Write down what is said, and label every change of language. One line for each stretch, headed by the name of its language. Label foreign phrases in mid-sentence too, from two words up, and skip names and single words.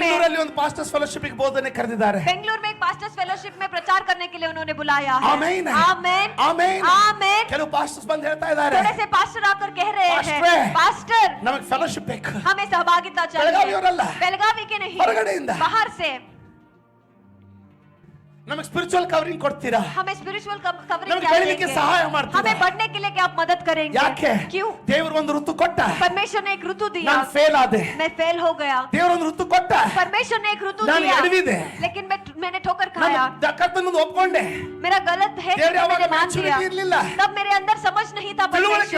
Kannada: ಬೆಂಗಳೂರಲ್ಲಿ ಒಂದು
English: pastors fellowship
Kannada: ಗೆ ಬೋಧನೆ ಕರೆದಿದ್ದಾರೆ.
Hindi: बेंगलुरु में एक
English: pastors fellowship
Hindi: में प्रचार करने के लिए उन्होंने बुलाया है।
Kannada: ಆಮೇನ್.
Hindi: आमीन।
Kannada: ಆಮೇನ್.
Hindi: आमीन।
Kannada: ಕೆಲವು ಪಾಸ್ಟರ್ಸ್ ಬಂದು ಹೇಳ್ತಾ ಇದ್ದಾರೆ,
Hindi: थोड़े से पास्टर आकर कह रहे पास्टर। हैं, पास्टर
Kannada: ನಮಗೆ ಫೆಲೋಶಿप ಬೇಕು.
Hindi: हमें सहभागिता
Kannada: ಬೆಳಗಾವಿಯವರಲ್ಲ.
Hindi: चाहिए। बेलगावी के नहीं,
Kannada: ಹೊರಗಡೆಯಿಂದ.
Hindi: बाहर से
Kannada: ನಮಗೆ
English: spiritual covering
Kannada: ಕೊಡ್ತೀರಾ?
Hindi: हमें
English: spiritual covering
Kannada: ನಮಗೆ
Hindi: क्या
Kannada: ಬೆಳೀಲಿಕ್ಕೆ
Hindi: देंगे?
Kannada: ಸಹಾಯ ಮಾಡ್ತೀರಾ?
Hindi: हमें बढ़ने के लिए क्या आप मदद करेंगे?
Kannada: ಯಾಕೆ?
Hindi: क्यों?
Kannada: ದೇವರು ಒಂದು ಋತು ಕೊಟ್ಟ,
Hindi: परमेश्वर ने एक ऋतु दिया,
Kannada: ನಾನು ಫೇಲ್ ಆದೆ.
Hindi: मैं फेल हो गया।
Kannada: ದೇವರು ಒಂದು ಋತು ಕೊಟ್ಟ,
Hindi: परमेश्वर ने एक ऋतु
Kannada: ನಾನು
Hindi: दिया,
Kannada: ಎಡವಿದೆ.
Hindi: लेकिन मैंने ठोकर खाया,
Kannada: ನಾನು ಕರ್ತನನ್ನು ಒಪ್ಕೊಂಡೆ.
Hindi: मेरा गलत है,
Kannada: ದೇವರು ಯಾವಾಗ
Hindi: मैंने मान maturity दिया।
Kannada: ಇರ್ಲಿಲ್ಲ.
Hindi: तब मेरे अंदर समझ नहीं था,
Kannada: ತಿಳುವಳಿಕೆ